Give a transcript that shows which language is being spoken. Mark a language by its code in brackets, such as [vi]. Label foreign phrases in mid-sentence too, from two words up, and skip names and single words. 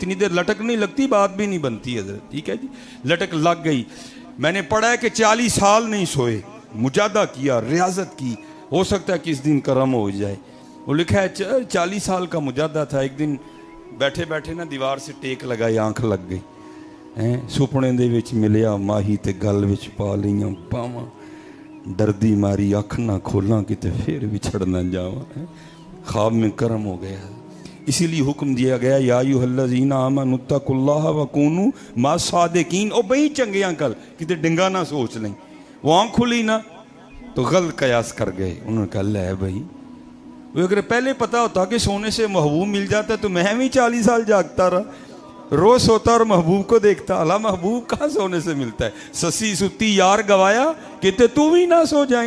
[ur] جتنی دیر لٹک نہیں لگتی بات بھی نہیں بنتی حضرت, ٹھیک ہے جی. لٹک لگ گئی. میں نے پڑھا ہے کہ 40 سال نہیں سوئے, مجاہدہ کیا, ریاضت کی, ہو سکتا ہے کہ اس دن کرم ہو جائے. وہ لکھا ہے 40 سال کا مجاہدہ تھا. ایک دن بیٹھے بیٹھے نا دیوار سے ٹیک لگائی, آنکھ لگ گئی. [pa] ਸੁਪਨੇ ਦੇ ਵਿੱਚ ਮਿਲਿਆ ਮਾਹੀ ਤੇ ਗਲ ਵਿੱਚ ਪਾ ਲਈਆਂ ਬਾਵਾਂ, ਡਰਦੀ ਮਾਰੀ ਅੱਖ ਨਾ ਖੋਲਾਂ ਕਿਤੇ ਫਿਰ ਵਿਛੜ ਨਾ ਜਾਵਾਂ. [ur] خواب میں کرم ہو گیا. اسی لیے حکم دیا گیا [ar] یا ایھا الذین آمنوا اتقوا اللہ وکونوا مع الصادقین. [pa] او بھئی چنگے انکل کتے ڈنگا نہ سوچ لیں. [ur] وہ آنکھ کھلی نا تو غلط قیاس کر گئے. انہوں نے کہا لے بھائی, وہ اگر پہلے پتا ہوتا کہ سونے سے محبوب مل جاتا تو میں بھی 40 سال جاگتا رہا, روز سوتا اور محبوب کو دیکھتا. اللہ محبوب کہاں سونے سے ملتا ہے. [pa] سسی ستی یار گوایا [ur] کہتے تو بھی نہ سو جائیں.